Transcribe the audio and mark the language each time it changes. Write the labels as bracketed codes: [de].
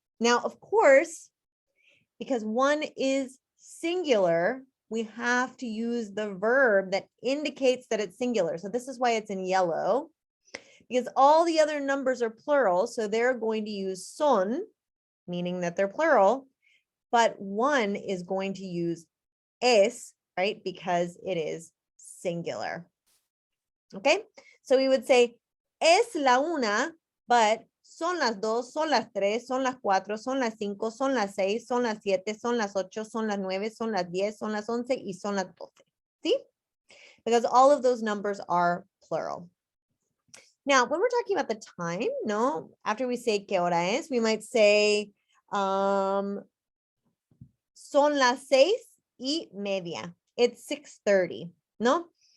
[en] Now, of course, because one is singular, we have to use the verb that indicates that it's singular. So this is why it's in yellow, because all the other numbers are plural. So they're going to use son, meaning that they're plural, but one is going to use es, right? Because it is singular. Okay, so we would say [es] es la una, but son las dos, son las tres, son las cuatro, son las cinco, son las seis, son las siete, son las ocho, son las nueve, son las 10, son las 11 y son las 12. [en] See? Because all of those numbers are plural. Now, when we're talking about the time, no, after we say [es] qué hora es, [en] we might say [es] son las 6:30. [en] It's 6:30, no?